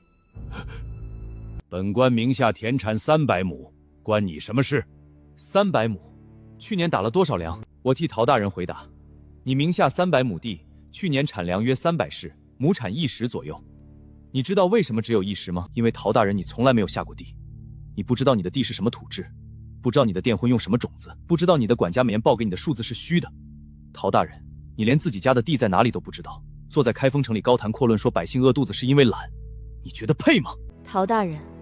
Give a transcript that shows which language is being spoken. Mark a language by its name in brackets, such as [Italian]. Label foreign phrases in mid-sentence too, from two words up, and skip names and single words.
[Chinese] 本官名下田產300畝，關你什麼事？300畝，去年打了多少糧？我替陶大人回答。你名下300畝地，去年產糧約300石，畝產1石左右。你知道為什麼只有1石嗎？因為陶大人你從來沒有下過地，你不知道你的地是什麼土質，不知道你的佃戶用什麼種子，不知道你的管家每年報給你的數字是虛的。陶大人，你連自己家的地在哪裡都不知道，坐在開封城裡高談闊論說百姓餓肚子是因為懶，你覺得配嗎？陶大人，